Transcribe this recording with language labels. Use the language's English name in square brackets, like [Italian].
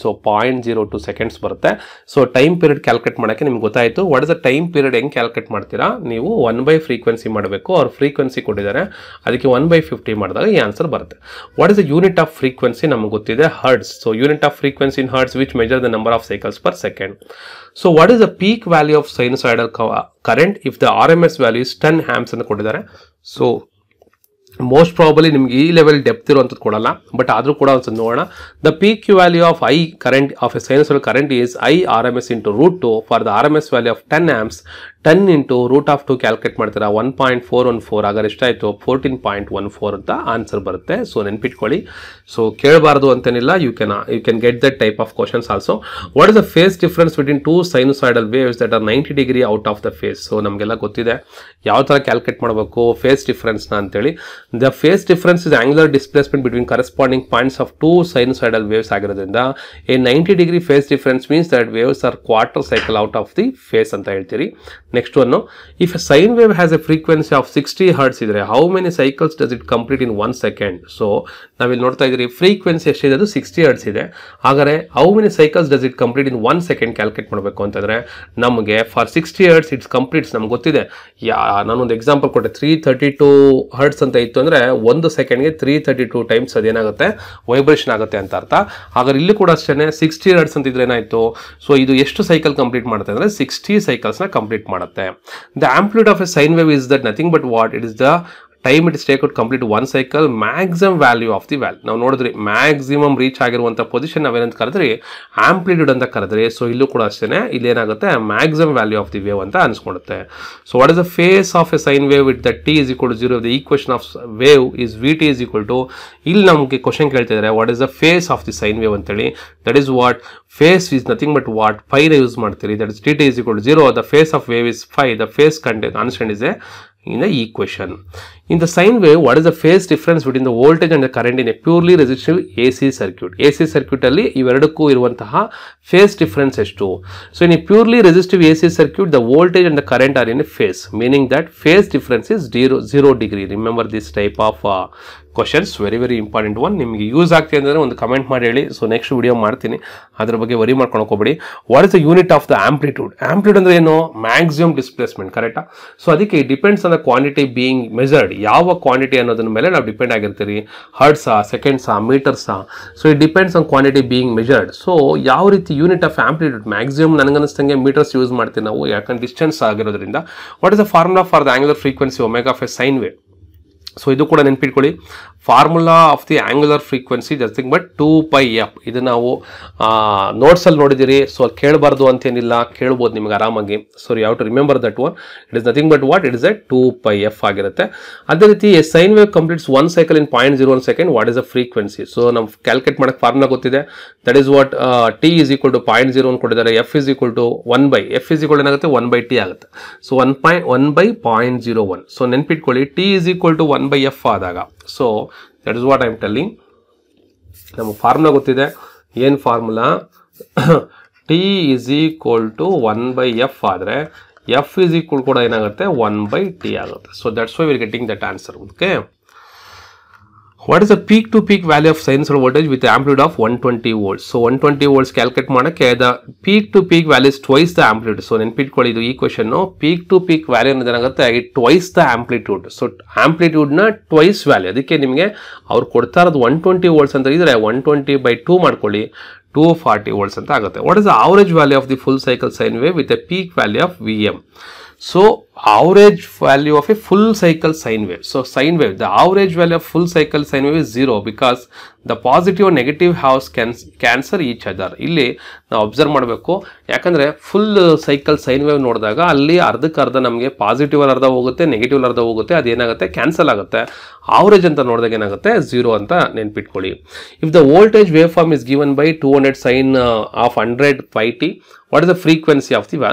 [Kannada] So 0.02 seconds ಬರುತ್ತೆ. So time period calculate ಮಾಡೋಕ್ಕೆ ನಿಮ್ಗೆ ಗೊತ್ತಾಯಿತು. [English] what is the time period [Kannada] ಹೆಂಗೆ ಕ್ಯಾಲ್ಕುಲೇಟ್ ಮಾಡ್ತೀರಾ? ನೀವು 1/ಫ್ರೀಕ್ವೆನ್ಸಿ ಮಾಡಬೇಕು. ಅವ್ರ ಫ್ರೀಕ್ವೆನ್ಸಿ ಕೊಟ್ಟಿದ್ದಾರೆ, ಅದಕ್ಕೆ 1/50 ಮಾಡಿದಾಗ ಈ ಆನ್ಸರ್ ಬರುತ್ತೆ. [English] What is the unit of frequency? [Kannada] ನಮ್ಗೆ ಗೊತ್ತಿದೆ [English] Hertz. So unit of frequency in hertz which measure the number of cycles per second. So what is the peak value of sinusoidal current if the RMS value is 10 amps [Kannada] ಅಂತ ಕೊಟ್ಟಿದ್ದಾರೆ. So most probably ನಿಮ್ಗೆ ಈ level depth ಇರುವಂಥದ್ದು ಕೊಡಲ್ಲ, but ಆದರೂ ಕೂಡ ಒಂದು ನೋಡೋಣ. [English] The peak value of I current of a sinusoidal current is I RMS into √2. For the RMS value of 10 amps 10 into √2 calculate ಮಾಡ್ತೀರಾ, 1.414. [Kannada] ಆಗ ಎಷ್ಟಾಯಿತು? 14.14 ಅಂತ ಆನ್ಸರ್ ಬರುತ್ತೆ. ಸೊ ನೆನ್ಪಿಟ್ಕೊಳ್ಳಿ. ಸೊ ಕೇಳಬಾರ್ದು ಅಂತೇನಿಲ್ಲ, [English] You can get that type of questions also. What is the phase difference between 2 sinusoidal waves that are 90 degree out of the phase? [Kannada] So ನಮಗೆಲ್ಲ ಗೊತ್ತಿದೆ ಯಾವ ಥರ ಕ್ಯಾಲ್ಕುಲೇಟ್ ಮಾಡಬೇಕು ಫೇಸ್ ಡಿಫರೆನ್ಸ್ನ ಅಂತೇಳಿ. [English] The phase difference is angular displacement between corresponding points of 2 sinusoidal waves ಆಗಿರೋದ್ರಿಂದ a 90 degree phase difference means that waves are quarter cycle out of the phase [Kannada] ಅಂತ ಹೇಳ್ತೀರಿ. [English] Next one, if a sine wave has a frequency of 60 hertz ಇದ್ರೆ how many cycles does it complete in 1 second? [Kannada] So ನಾವಿಲ್ಲಿ ನೋಡ್ತಾ ಇದ್ದೀರಿ frequency ಎಷ್ಟಿದೆ, ಅದು 60 hertz ಇದೆ. [English] ಹಾಗಾದರೆ how many cycles does it complete in 1 second [Kannada] calculate ಮಾಡಬೇಕು ಅಂತಂದರೆ ನಮಗೆ [English] for 60 hertz it's completes [Kannada] ನಮ್ಗೆ ಗೊತ್ತಿದೆ. ನಾನೊಂದು ಎಕ್ಸಾಂಪಲ್ ಕೊಟ್ಟೆ, 332 hertz ಅಂತ ಇತ್ತು ಅಂದರೆ 1 ಸೆಕೆಂಡ್ಗೆ 332 ಟೈಮ್ಸ್ ಅದೇನಾಗುತ್ತೆ, ವೈಬ್ರೇಷನ್ ಆಗುತ್ತೆ ಅಂತ ಅರ್ಥ. ಹಾಗಾದ್ರೆ ಇಲ್ಲಿ ಕೂಡ ಅಷ್ಟೇ 60 ಹರ್ಟ್ಸ್ ಅಂತಿದ್ರೆ ಏನಾಯಿತು? ಸೊ ಇದು ಎಷ್ಟು ಸೈಕಲ್ ಕಂಪ್ಲೀಟ್ ಮಾಡುತ್ತೆ ಅಂದರೆ 60 ಸೈಕಲ್ಸ್ನ ಕಂಪ್ಲೀಟ್ ಮಾಡುತ್ತೆ. [English] The amplitude of a sine wave is that nothing but what it is the time it is take out complete 1 cycle maximum value of the value. [Kannada] ನಾವು ನೋಡಿದ್ರಿ maximum reach ಆಗಿರುವಂಥ position ನಾವೇನಂತ ಕರೆದ್ರಿ amplitude ಅಂತ ಕರೆದ್ರಿ. So ಇಲ್ಲೂ ಕೂಡ ಅಷ್ಟೇ, ಇಲ್ಲಿ ಏನಾಗುತ್ತೆ [English] maximum value of the wave [Kannada] ಅಂತ ಅನ್ಸ್ಕೊಡುತ್ತೆ. [English] So what is the phase of a sine wave with the T is equal to 0? The equation of wave is VT is equal to, [Kannada] ಇಲ್ಲಿ ನಮಗೆ question ಕೇಳ್ತಿದ್ದಾರೆ [English] What is the phase of the sine wave ಅಂತೇಳಿ. That is what phase is nothing but what ಫೈನ [Kannada] use ಮಾಡ್ತೀರಿ. [English] That is dt is equal to 0. The face of wave is phi. The phase constant is in the equation. In the sine wave, what is the phase difference between the voltage and the current in a purely resistive AC circuit? [Kannada] AC circuit ಅಲ್ಲಿ ಇವೆರಡಕ್ಕೂ ಇರುವಂತಹ phase difference ಎಷ್ಟು? [English] So in a purely resistive AC circuit, the voltage and the current are in a phase, meaning that phase difference is 0 degree. Remember this type of questions, very important one. [Kannada] ನಿಮಗೆ use ಆಗ್ತಿದೆ ಅಂದರೆ ಒಂದು comment ಮಾಡಿ ಹೇಳಿ. So next video ಮಾಡ್ತೀನಿ, ಅದ್ರ ಬಗ್ಗೆ worry ಮಾಡ್ಕೊಳಕ್ಕೆ ಹೋಗ್ಬೇಡಿ. [English] What is the unit of the amplitude? [Kannada] Amplitude ಅಂದ್ರೆ ಏನು? [English] Maximum displacement, ಕರೆಕ್ಟಾ? So ಅದಕ್ಕೆ it depends on the quantity being measured. [Kannada] ಯಾವ ಕ್ವಾಂಟಿಟಿ ಅನ್ನೋದ್ರ ಮೇಲೆ ನಾವು depend ಆಗಿರ್ತೀರಿ. [English] ಹರ್ಟ್ಸಾ, ಸೆಕೆಂಡ್ಸಾ, ಮೀಟರ್ಸಾ? So it depends on quantity being measured. [Kannada] So ಯಾವ ರೀತಿ unit of amplitude? Maximum ನನಗನ್ನಿಸ್ತಂಗೆ metres use ಮಾಡ್ತೀವಿ ನಾವು, ಯಾಕಂದ್ರೆ ಡಿಸ್ಟೆನ್ಸ್ ಆಗಿರೋದ್ರಿಂದ. [English] What is the formula for the angular frequency omega of a sine wave? [Kannada] So ಇದು ಕೂಡ ನೆನ್ಪಿಟ್ಕೊಳ್ಳಿ. [English] Formula of the angular frequency ಜಸ್ಟಿಂಗ್ but 2πf. [Kannada] ಇದು ನಾವು ನೋಟ್ಸಲ್ಲಿ ನೋಡಿದಿರಿ. ಸೊ ಕೇಳಬಾರ್ದು ಅಂತೇನಿಲ್ಲ, ಕೇಳ್ಬೋದು ನಿಮ್ಗೆ ಆರಾಮಾಗಿ. [English] So you have to remember that one. It is nothing but what? It is a 2πf ಆಗಿರುತ್ತೆ. ಅದೇ ರೀತಿ a sine wave completes 1 cycle in 0.01 second. What is the frequency? So ನಾವು calculate ಮಾಡೋಕ್ಕೆ formula ಗೊತ್ತಿದೆ. That is what t is equal to 0.01 [Kannada] ಕೊಟ್ಟಿದ್ದಾರೆ. [English] f is equal to 1/f is equal ಏನಾಗುತ್ತೆ? 1/t ಆಗುತ್ತೆ. So 1/0.01. [Kannada] So ನೆನ್ಪಿಟ್ಕೊಳ್ಳಿ, [English] t is equal to 1/f ಆದಾಗ. So that is what I am telling. [Kannada] ನಮಗೆ formula ಗೊತ್ತಿದೆ. ಏನು formula? [English] t is equal to 1/f ಆದರೆ f is equal [Kannada] ಕೂಡ ಏನಾಗುತ್ತೆ? [English] 1/t ಆಗುತ್ತೆ. So that's why we are getting that answer. Okay. What is the peak to peak value of sinusoidal voltage with the amplitude of 120 volts? So 120 volts calculate ಮಾಡಕ್ಕೆ the peak to peak value is twice the amplitude. [Kannada] So ನೆನ್ಪಿಟ್ಕೊಳ್ಳಿ, ಇದು ಈ question. [English] peak to peak value [Kannada] ಏನಾಗುತ್ತೆ? [English] twice the amplitude. So amplitude ನ twice value. [Kannada] ಅದಕ್ಕೆ ನಿಮಗೆ ಅವ್ರು ಕೊಡ್ತಾ ಇರೋದು 120 volts ಅಂತ ಇದ್ರೆ 120/2 ಮಾಡ್ಕೊಳ್ಳಿ, 240 volts ಅಂತ ಆಗುತ್ತೆ. [English] What is the average value of the full cycle sine wave with a peak value of Vm? So average value of a full cycle sine wave. So sine wave, the average value of full cycle sine wave is 0 because the positive and negative halves cancel each other. [Kannada] ಇಲ್ಲಿ ನಾವು observe ಮಾಡಬೇಕು. ಯಾಕಂದ್ರೆ full cycle sine wave ನೋಡಿದಾಗ ಅಲ್ಲಿ ಅರ್ಧಕ್ಕರ್ಧ ನಮಗೆ positive ಅರ್ಧ ಹೋಗುತ್ತೆ, negative ಅರ್ಧ ಹೋಗುತ್ತೆ. ಅದೇನಾಗುತ್ತೆ? ಕ್ಯಾನ್ಸಲ್ ಆಗುತ್ತೆ. ಆವರೇಜ್ ಅಂತ ನೋಡಿದಾಗ ಏನಾಗುತ್ತೆ? 0 ಅಂತ ನೆನ್ಪಿಟ್ಕೊಳ್ಳಿ. [English] If the voltage wave form is given by 200 sine of 100πt, what is the frequency of the wave?